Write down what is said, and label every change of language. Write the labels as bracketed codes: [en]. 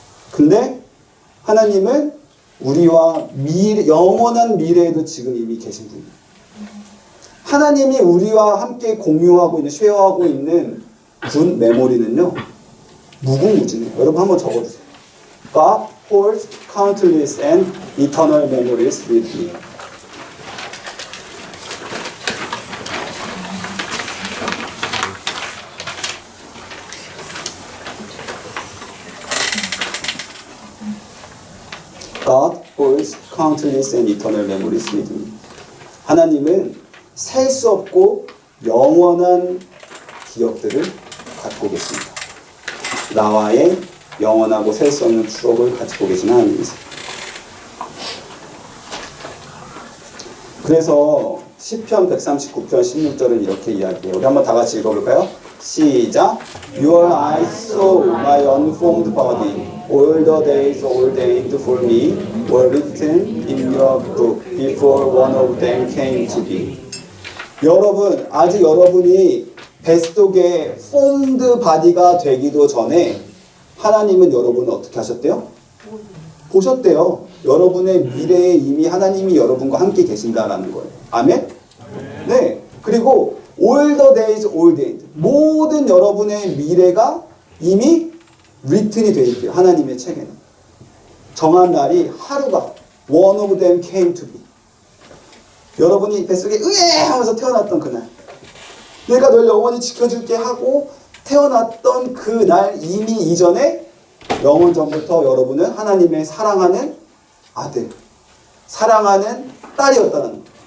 [ko] 근데 하나님은 우리와 영원한 미래에도 지금 이미 계신 분이에요. 하나님이 우리와 함께 공유하고 있는, 쉐어하고 있는 군 메모리는요, 무궁무진해요. 여러분 한번 적어주세요. [en] God holds countless and eternal memories with me. God holds countless and eternal memories with me. [ko] 하나님은 셀 수 없고 영원한 기억들을 갖고 갖고 계십니다. 나와의 영원하고 셀 수 없는 추억을 가지고 계신 하나님이세요. 그래서 시편 139편 16절은 이렇게 이야기해요. 우리 한번 다 같이 읽어볼까요? 시작. [en] Your eyes saw my unformed body. All the days ordained for me were written in your book before one of them came to be. [ko] 여러분, 아직 여러분이 뱃속에 [en] formed body [ko] 가 되기도 전에 하나님은 여러분을 어떻게 하셨대요? 보셨대요. 여러분의 미래에 이미 하나님이 여러분과 함께 계신다라는 거예요. 아멘? 네. 그리고 [en] all the days ordained. [ko] 모든 여러분의 미래가 이미 [en] written [ko] 이 되어 있대요. 하나님의 책에는. 정한 날이 하루가 [en] one of them came to be. [ko] 여러분이 뱃속에 으에 하면서 태어났던 그날. 내가 널 영원히 지켜줄게 하고 태어났던 그 날 이미 이전에 영원 전부터 여러분은 하나님의 사랑하는 아들, 사랑하는 딸이었다는 거예요.